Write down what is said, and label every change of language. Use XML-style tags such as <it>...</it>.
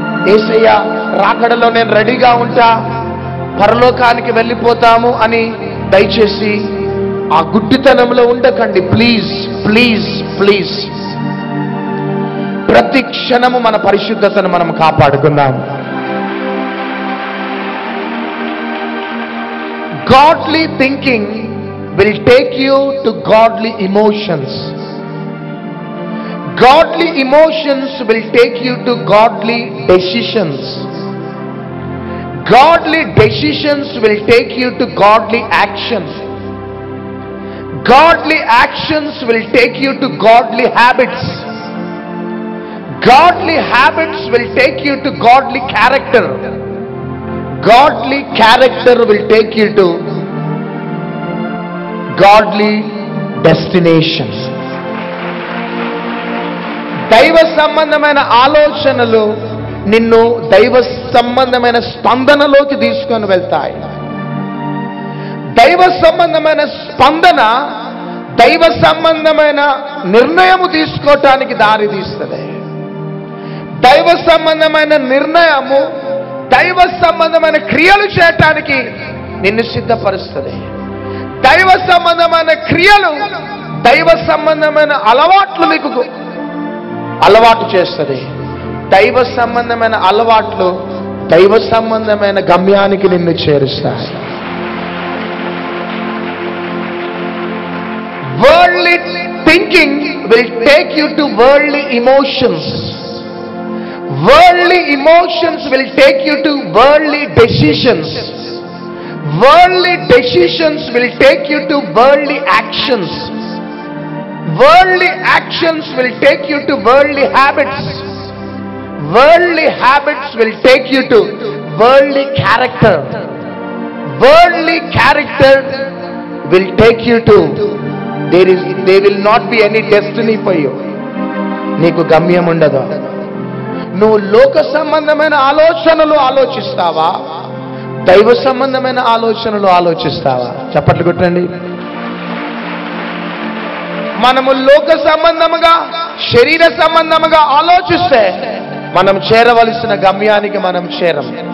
<te>యేసయ్య రాకడలో నేను రెడీగా ఉంటా, పరలోకానికి వెళ్ళిపోతాము అని దయచేసి ఆ గుడ్డితనంలో ఉండకండి. Please please please. ప్రతి క్షణము మన పరిశుద్ధతను మనం కాపాడుకుందాం.</te> <en>Godly thinking will take you to godly emotions. Godly emotions will take you to godly decisions. Godly decisions will take you to godly actions. Godly actions will take you to godly habits. Godly habits will take you to godly character. Godly character will take you to godly destination.</en> <te>దైవ సంబంధమైన ఆలోచనలు నిన్ను దైవ సంబంధమైన స్పందనలోకి తీసుకొని వెళ్తాయి. దైవ సంబంధమైన స్పందన దైవ సంబంధమైన నిర్ణయము తీసుకోవటానికి దారి తీస్తుంది. దైవ సంబంధమైన నిర్ణయము దైవ సంబంధమైన క్రియలు చేయటానికి నిన్ను సిద్ధపరుస్తుంది. దైవ సంబంధమైన క్రియలు దైవ సంబంధమైన అలవాట్లు మీకు అలవాటు చేస్తుంది. దైవ సంబంధమైన అలవాట్లు దైవ సంబంధమైన గమ్యానికి నిన్ను చేరుస్తాయి.</te> <en>Worldly thinking will take you to worldly emotions. Worldly emotions will take you to worldly decisions. Worldly decisions will take you to worldly actions. Worldly actions will take you to worldly habits. Worldly habits will take you to worldly character. Worldly character will take you to there will not be any destiny for you.</en> <te>నీకు గమ్యం ఉండదు. నువ్వు లోక సంబంధమైన ఆలోచనలు ఆలోచిస్తావా, దైవ సంబంధమైన ఆలోచనలు ఆలోచిస్తావా? చప్పట్లు కొట్టండి. మనము లోక సంబంధముగా, శరీర సంబంధముగా ఆలోచిస్తే మనం చేరవలసిన గమ్యానికి మనం చేరం.</te>